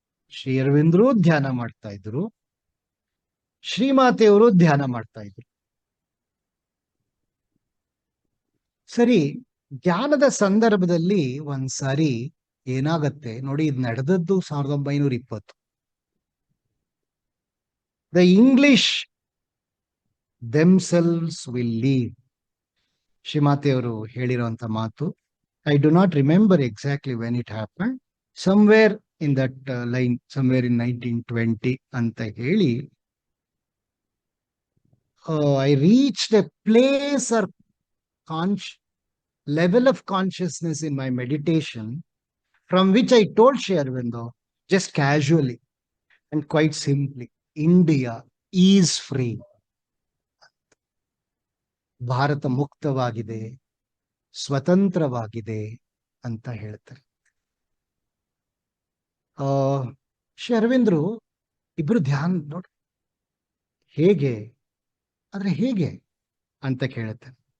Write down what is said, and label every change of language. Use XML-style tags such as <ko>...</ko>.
<kn>ಶ್ರೀ ಅರವಿಂದರು ಧ್ಯಾನ ಮಾಡ್ತಾ ಇದ್ರು, ಶ್ರೀಮಾತೆಯವರು ಧ್ಯಾನ ಮಾಡ್ತಾ ಇದ್ರು. ಸರಿ, ಧ್ಯಾನದ ಸಂದರ್ಭದಲ್ಲಿ ಒಂದ್ಸಾರಿ ಏನಾಗತ್ತೆ ನೋಡಿ. ಇದು ನಡೆದದ್ದು 1920.</kn> <en>The English themselves will leave.</en> <kn>ಶ್ರೀಮಾತೆಯವರು ಹೇಳಿರುವಂತ ಮಾತು.</kn> <en>I do not remember exactly when it happened. Somewhere in that line, somewhere in 1920</en> <kn>ಅಂತ ಹೇಳಿ,</kn> <en>I reached a place or level of consciousness in my meditation from which I told Sri Aurobindo just casually and quite simply, India is free.</en> <kn>Bharat ಮುಕ್ತವಾಗಿದೆ, ಸ್ವತಂತ್ರವಾಗಿದೆ ಅಂತ ಹೇಳ್ತಾರೆ. ಆ ಶ್ರೀ ಅರವಿಂದ್ರು ಇಬ್ರು ಧ್ಯಾನ ನೋಡಿ ಹೇಗೆ, ಆದ್ರೆ ಹೇಗೆ ಅಂತ ಕೇಳುತ್ತೆ.</kn>